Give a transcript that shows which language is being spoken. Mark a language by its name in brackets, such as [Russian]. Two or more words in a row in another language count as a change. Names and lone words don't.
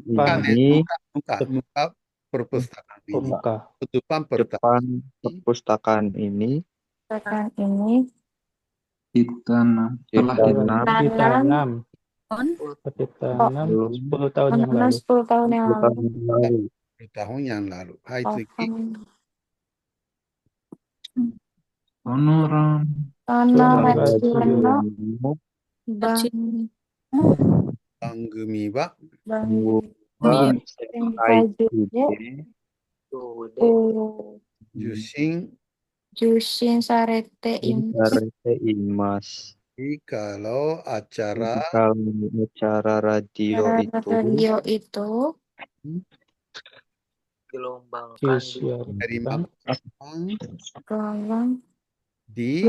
[Indonesian] Muka perpustakaan ini. Depan perpustakaan ini ditanam 10 tahun yang lalu. 10 tahun yang lalu. 10 tahun yang lalu. Hai, [Japanese] 次。 番組は受信 sarete imas. [Indonesian] Kalau acara radio itu Disiarkan di